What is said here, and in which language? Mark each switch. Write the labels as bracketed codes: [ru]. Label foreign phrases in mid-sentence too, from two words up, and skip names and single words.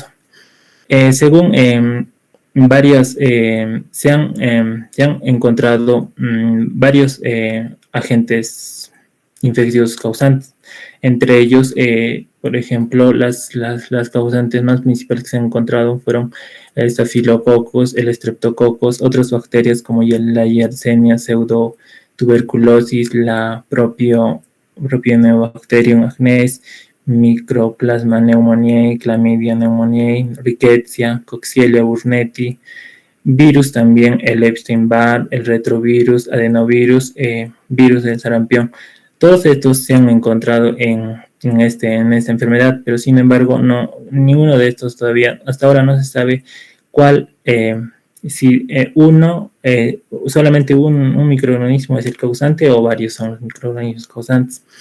[es] Según se han encontrado varios agentes infecciosos causantes. Entre ellos, por ejemplo, las causantes más principales que se han encontrado fueron el estafilococos, el streptococos, otras bacterias como la Yersinia pseudotuberculosis, la Propionibacterium agnes, Mycoplasma pneumoniae, Chlamydia pneumoniae, Rickettsia, Coxiella burnetii, virus también, el Epstein-Barr, el retrovirus, adenovirus, virus del sarampión. Todos estos se han encontrado en esta enfermedad, pero sin embargo, ninguno de estos todavía, hasta ahora no se sabe cuál, si solamente un microorganismo es el causante o varios son los microorganismos causantes.